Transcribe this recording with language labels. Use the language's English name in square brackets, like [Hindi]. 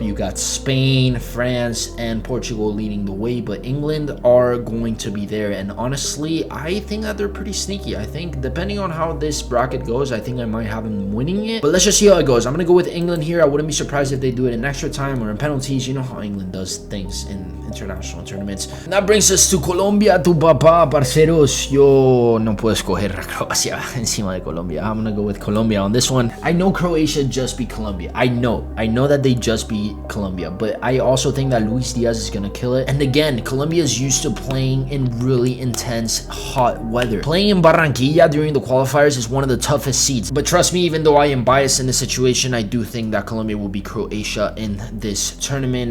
[English] You got Spain, France, and Portugal leading the way, but England are going to be there. And honestly, I think that they're pretty sneaky. I think depending on how this bracket goes, I think I might have them winning it, but let's just see how it goes. I'm gonna go with England here. I wouldn't be surprised if they do it in extra time or in penalties. You know how England does things in international tournaments. And that brings us to Colombia, [Spanish] tu papá, [English] parceros. [Spanish] Yo no puedo escoger a Croacia encima de Colombia. [English] I'm gonna go with Colombia on this one. I know Croatia just beat Colombia. I know that they just beat Colombia, but I also think that Luis Diaz is gonna kill it. And again, Colombia is used to playing in really intense hot weather. Playing in Barranquilla during the qualifiers is one of the toughest seeds, but trust me, even though I am biased in this situation, I do think that Colombia will beat Croatia in this tournament.